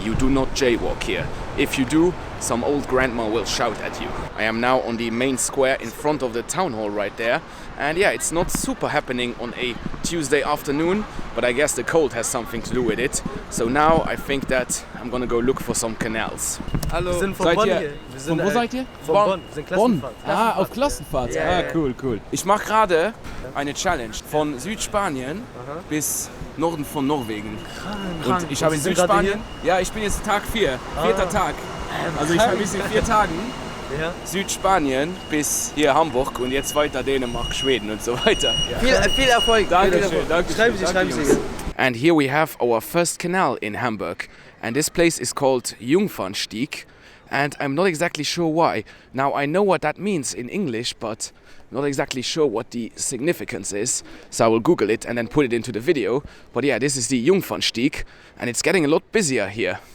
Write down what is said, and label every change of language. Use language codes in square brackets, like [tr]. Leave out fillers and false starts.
[en] You do not jaywalk here. If you do, some old grandma will shout at you. I am now on the main square in front of the town hall right there. And yeah, it's not super happening on a Tuesday afternoon, but I guess the cold has something to do with it. So now I think that I'm gonna go look for some canals. [de] Hallo, wir sind von Bonn hier. Von wo seid ihr? Von Bonn. Wir sind Klassenfahrt. Ah, auf Klassenfahrt. Ja, cool, cool. Ich mache gerade eine Challenge von Südspanien bis Norden von Norwegen. Krank. Und ich habe in Südspanien, ja, ich bin jetzt Tag 4, vierter Tag. Also ich habe bis in 4 Tagen Südspanien bis hier Hamburg und jetzt weiter Dänemark, Schweden und so weiter. Ja. Viel Erfolg. Dankeschön. Schreiben Sie. [en] And here we have our first canal in Hamburg. And this place is called Jungfernstieg. And I'm not exactly sure why. Now I know what that means in English, but not exactly sure what the significance is. So I will Google it and then put it into the video. But yeah, this is the Jungfernstieg and it's getting a lot busier here.